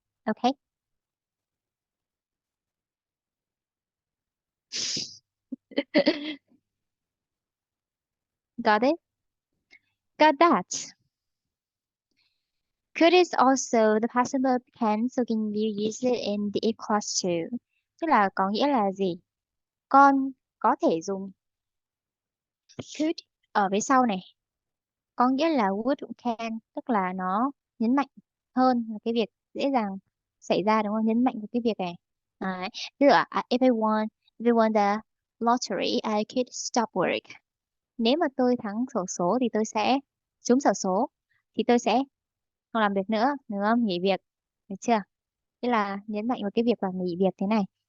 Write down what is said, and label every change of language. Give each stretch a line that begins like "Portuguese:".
English: Okay, got it? Got that? Could is also the past simple of can, so can you use it in the if clause too?
Vietnamese: Tức là có nghĩa là gì? Con có thể dùng could ở phía sau này, có nghĩa là would cũng can, tức là nó nhấn mạnh hơn là cái việc dễ dàng xảy ra, đúng không? Nhấn mạnh vào cái việc này. Đấy. Tức là
English: if I won the lottery, I could stop work.
Vietnamese: Nếu mà tôi thắng xổ số thì tôi sẽ trúng xổ số thì tôi sẽ không làm việc nữa, đúng không? Nghỉ việc, được chưa? Tức là nhấn mạnh vào cái việc là nghỉ việc thế này.